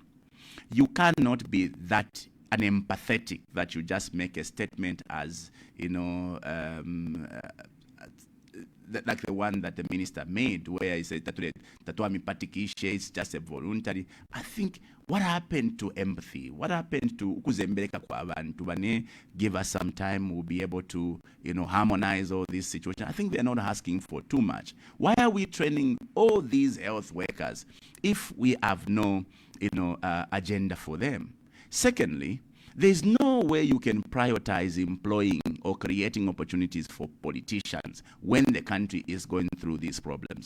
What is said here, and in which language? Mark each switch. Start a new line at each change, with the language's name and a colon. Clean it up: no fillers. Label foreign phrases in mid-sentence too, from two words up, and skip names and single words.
English: You cannot be that unempathetic that you just make a statement as, like the one that the minister made, where he said that it's just a voluntary. I think what happened to empathy? What happened to
Bemba: ukuzembeleka kwa abantu bane?
English: Give us some time, we'll be able to, harmonize all these situations. I think they're not asking for too much. Why are we training all these health workers if we have no, agenda for them? Secondly, there's no way you can prioritize employing or creating opportunities for politicians when the country is going through these problems.